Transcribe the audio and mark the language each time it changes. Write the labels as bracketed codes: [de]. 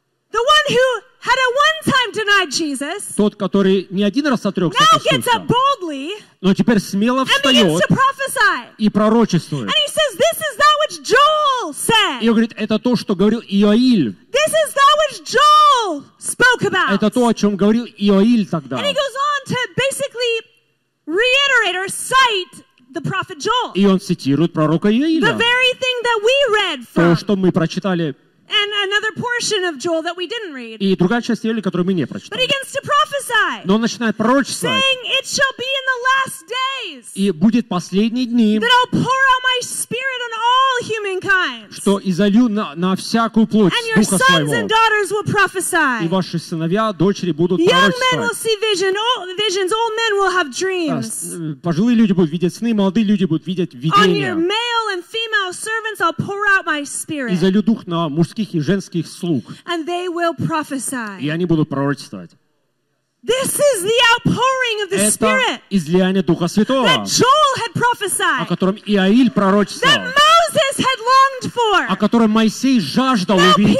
[en] the one who had at one time denied Jesus, [ru] тот, который не один раз отрекся от Иисуса, [en] boldly, [ru] но теперь смело встает и пророчествует. [en] And he says, this is that which Joel said. [ru] И он говорит, это то, что говорил Иоиль. [en] This is that which Joel spoke about. [ru] Это то, о чем говорил Иоиль тогда. [en] And he goes on to basically reiterate or cite the prophet Joel. [ru] И он цитирует пророка Иоиля. [en] The very thing that we read from. [ru] То, что мы прочитали. [en] And another portion of Joel that we didn't read. [ru] И другая часть Иоиля, которую мы не прочитали. [en] But he begins to prophesy. [ru] Но он начинает пророчествовать. [en] Saying it shall be in the last days. [ru] И будет последние дни. [en] That I'll pour out my spirit on all humankind. [ru] Что изолью на всякую плоть Духа Своего. [en] And your sons and daughters will prophesy. [ru] И ваши сыновья, дочери будут пророчествовать. [en] Young men will see visions. Old men will have dreams. [ru] Пожилые люди будут видеть сны, молодые люди будут видеть видения. [en] On your male and female servants I'll pour out my spirit. [ru] Изолью Дух на мужских и женских слуг. [en] And they will prophesy. [ru] И они будут пророчествовать. [en] This is the outpouring of the Spirit. [ru] Это излияние Духа Святого. [en] That Joel had prophesied. [ru] О котором Иоиль пророчествовал. [en] That Moses had longed for. [ru] О котором Моисей жаждал увидеть.